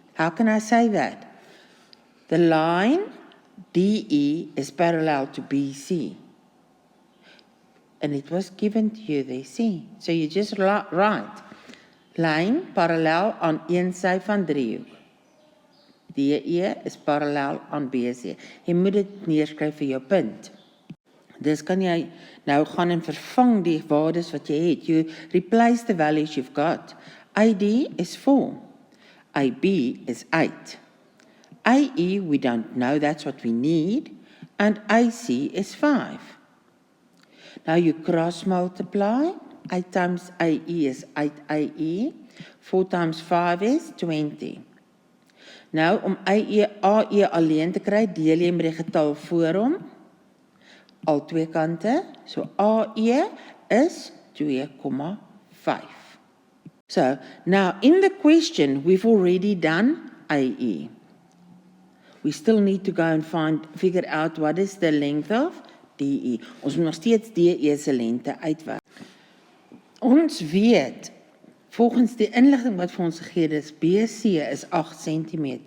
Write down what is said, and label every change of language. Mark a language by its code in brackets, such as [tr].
[en] How can I say that? The line DE is parallel to BC. And it was given to you there, see? So you just write, line parallel [af] aan een sy van driehoek. DE is parallel aan BC. Jy moet dit neerskryf vir jou punt. Dus kan jy nou gaan en vervang die waardes wat jy het. [en] You replace the values you've got. AD is 4. AB is 8. AE, we don't know, that's what we need. And AC is 5. Now you cross multiply. 8 times AE is 8AE. 4 times 5 is 20. [af] Nou, om AE alleen te kry, deel jy met die getal voor hom. Al twee kante. [en] So AE is 2,5. So, now in the question, we've already done AE. We still need to go and figure out what is the length of DE. [af] Ons moet nog steeds DE se lengte uitwerk. Ons weet, volgens die inligting wat vir ons gegee is, BC is 8 cm.